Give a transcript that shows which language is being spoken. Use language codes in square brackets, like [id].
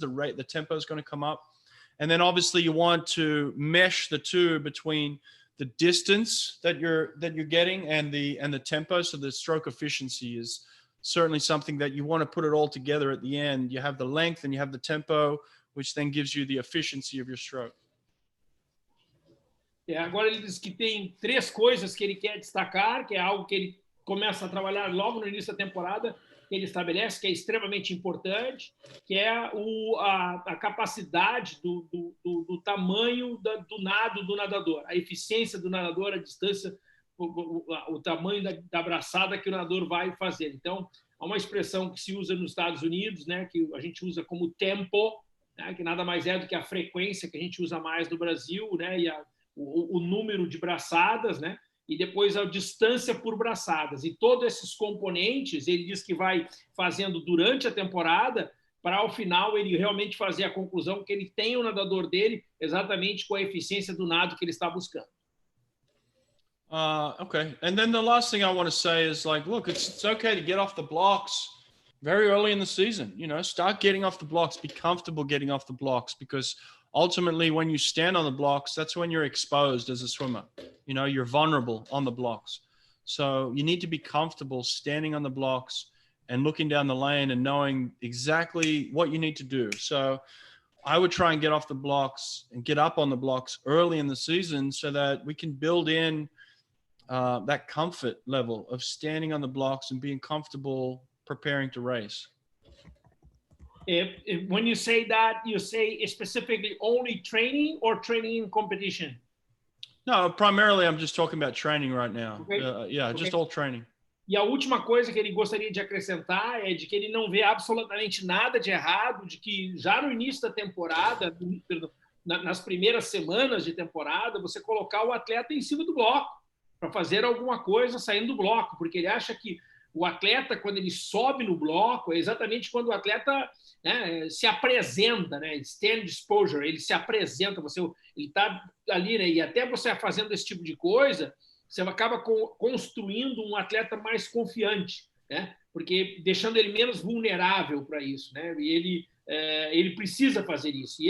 [en] The tempo is going to come up. And then obviously you want to mesh the two between the distance that you're getting and the tempo. So the stroke efficiency is certainly something that you want to put it all together at the end. You have the length and you have the tempo, which then gives you the efficiency of your stroke. [pt] Agora ele diz que tem 3 coisas que ele quer destacar, que é algo que ele começa a trabalhar logo no início da temporada, que ele estabelece, que é extremamente importante, que é a capacidade do tamanho do nado do nadador, a eficiência do nadador, a distância, o tamanho da braçada que o nadador vai fazer. Então, há uma expressão que se usa nos Estados Unidos, né, que a gente usa como tempo, né, que nada mais é do que a frequência que a gente usa mais no Brasil, né, e o número de braçadas, né, e depois a distância por braçadas. E todos esses componentes, ele diz que vai fazendo durante a temporada, para ao final ele realmente fazer a conclusão que ele tem o nadador dele exatamente com a eficiência do nado que ele está buscando. Okay. [en] And then the last thing I want to say is look, it's okay to get off the blocks very early in the season. Start getting off the blocks, be comfortable getting off the blocks, because ultimately when you stand on the blocks, that's when you're exposed as a swimmer. You're vulnerable on the blocks. So you need to be comfortable standing on the blocks and looking down the lane and knowing exactly what you need to do. So I would try and get off the blocks and get up on the blocks early in the season so that we can build in that comfort level of standing on the blocks and being comfortable preparing to race. When you say that, you say specifically only training or training in competition? No, primarily I'm just talking about training right now. Okay. Okay. Just all training. [pt] E a última coisa que ele gostaria de acrescentar é de que ele não vê absolutamente nada de errado, de que já no início da temporada, nas primeiras semanas de temporada, você colocar o atleta em cima do bloco para fazer alguma coisa saindo do bloco, porque ele acha que o atleta, quando ele sobe no bloco, é exatamente quando o atleta, né, se apresenta, né, [en] stand exposure, [pt] ele se apresenta, ele está ali, né, e até você fazendo esse tipo de coisa, você acaba construindo um atleta mais confiante, né, porque deixando ele menos vulnerável para isso, né, e ele precisa fazer isso.